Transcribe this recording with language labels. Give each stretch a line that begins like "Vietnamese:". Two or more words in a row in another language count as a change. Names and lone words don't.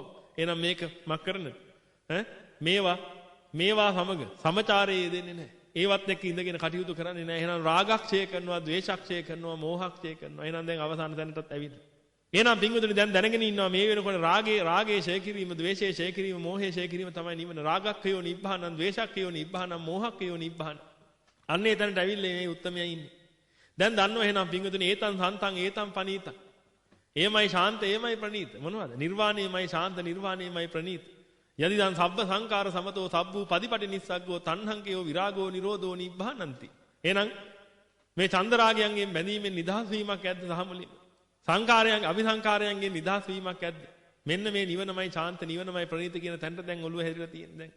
Sinhala: එහෙනම් මේක මක් කරන්නද? මේවා සමග සමචාරයේ දෙන්නේ නැහැ. ඒවත් එක්ක ඉඳගෙන කටයුතු කරන්නේ නැහැ. එහෙනම් රාගක්ෂය කරනවා, ද්වේෂක්ෂය කරනවා, මෝහක්ෂය කරනවා. එහෙනම් දැන් අවසාන තැනටත් ඇවිල්ලා. එහෙනම් පින්වතුනි දැන් දැනගෙන ඉන්නවා මේ වෙනකොට රාගේ ඡය කිරීම, ද්වේෂයේ ඡය කිරීම, මෝහයේ ඡය කිරීම තමයි නිවන.
Pali: රාගක්ඛයෝ නිබ්බානං, ද්වේෂක්ඛයෝ නිබ්බානං, මෝහක්ඛයෝ නිබ්බානං.
Sinhala: අන්නේ එතනට ඇවිල්ලා මේ උත්තමයා ඉන්නේ. දැන් දන්නවා එහෙනම් පින්වතුනි
Pali: ඒතං සන්තං ඒතං පනීතං.
Sinhala: එයමයි ශාන්ත, එයමයි ප්‍රණීත. මොනවද? නිර්වාණයමයි ශාන්ත, නිර්වාණයමයි ප්‍රණීත.
Pali: යදිදං සබ්බ සංකාර සමතෝ සබ්බූ පදිපටි නිස්සග්ගෝ තණ්හංකයෝ විරාගෝ නිරෝධෝ නිබ්බානಂತಿ.
Sinhala: එහෙනම් මේ චන්දරාගයන්ගෙන් බැඳීමෙන් නිදහස් වීමක් ඇද්ද සහමුලින්? සංකාරයන් අபிසංකාරයන්ගෙන් නිදහස් වීමක් ඇද්ද? මෙන්න මේ නිවනමයි ශාන්ත, නිවනමයි ප්‍රණීත කියන තැනට දැන් ඔළුව හැදිලා තියෙන්නේ දැන්.